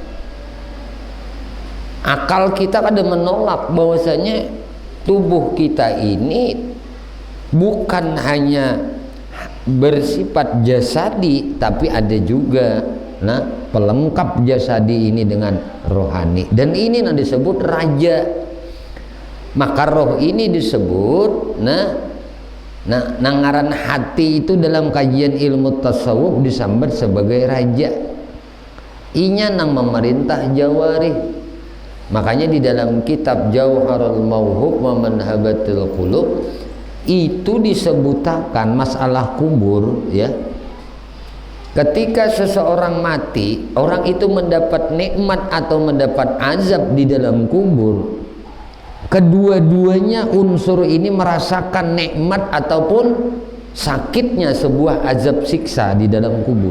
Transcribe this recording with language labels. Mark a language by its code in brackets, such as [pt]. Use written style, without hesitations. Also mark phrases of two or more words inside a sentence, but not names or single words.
[id] Akal kita kada menolak bahwasanya tubuh kita ini bukan hanya bersifat jasadi, tapi ada juga pelengkap jasadi ini dengan rohani, dan ini yang disebut raja. [bjn] Maka roh ini disebut nangaran hati itu dalam kajian ilmu tasawuf disambat sebagai raja. Inya nang memerintah jawarih. [id] Makanya di dalam kitab Jauharul Mauhub wa Manhabatul Qulub itu disebutkan masalah kubur ya. Ketika seseorang mati, orang itu mendapat nikmat atau mendapat azab di dalam kubur. Kedua-duanya unsur ini merasakan nikmat ataupun sakitnya sebuah azab siksa di dalam kubur.